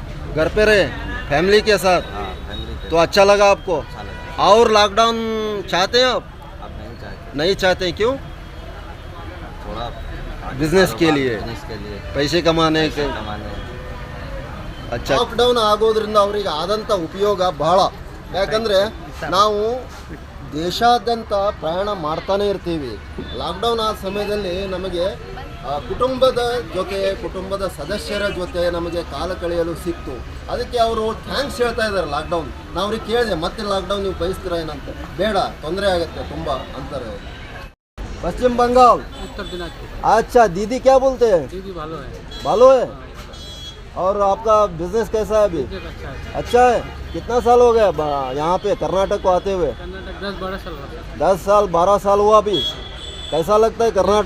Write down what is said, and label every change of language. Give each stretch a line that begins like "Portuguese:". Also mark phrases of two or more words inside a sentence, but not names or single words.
Hindi: घर पे रहे फैमिली के साथ? हाँ, फैमिली के. तो अच्छा लगा आपको? अच्छा लगा. और लॉकडाउन चाहते हैं आप? अब नहीं चाहते. नहीं चाहते, क्यों? थोड़ा बिजनेस के लिए, बिजनेस के लिए पैसे कमाने के. कमाने. अच्छा,
Kannada: ಲಾಕ್ಡೌನ್ ಆಗೋದ್ರಿಂದ ಅವರಿಗೆ ಆದಂಥ ಉಪಯೋಗ ಬಹಳ. ಯಾಕಂದರೆ ನಾವು ದೇಶಾದ್ಯಂತ ಪ್ರಯಾಣ ಮಾಡ್ತಾನೆ ಇರ್ತೀವಿ. ಲಾಕ್ಡೌನ್ ಆದ ಸಮಯದಲ್ಲಿ ನಮಗೆ ಕುಟುಂಬದ ಜೊತೆ, ಕುಟುಂಬದ ಸದಸ್ಯರ ಜೊತೆ ನಮಗೆ ಕಾಲ ಕಳೆಯಲು ಸಿಕ್ತು. ಅದಕ್ಕೆ ಅವರು ಥ್ಯಾಂಕ್ಸ್ ಹೇಳ್ತಾ ಇದ್ದಾರೆ ಲಾಕ್ಡೌನ್. ನಾವು ಅವ್ರಿಗೆ ಕೇಳಿದೆ, ಮತ್ತೆ ಲಾಕ್ಡೌನ್ ನೀವು ಬಯಸ್ತೀರಾ ಏನಂತ. ಬೇಡ, ತೊಂದರೆ ಆಗುತ್ತೆ ತುಂಬ ಅಂತಾರೆ.
Hindi: पश्चिम बंगाल. उत्तर दिनाजपुर. अच्छा, दीदी क्या बोलते हैं? दीदी भालो है. भालो है. और आपका बिजनेस कैसा है अभी? अच्छा है. अच्छा है. कितना साल हो गया यहाँ पे कर्नाटक को आते हुए? कर्नाटक 10-12 साल हुआ. 10 साल 12 साल हुआ अभी. कैसा लगता है कर्नाटक?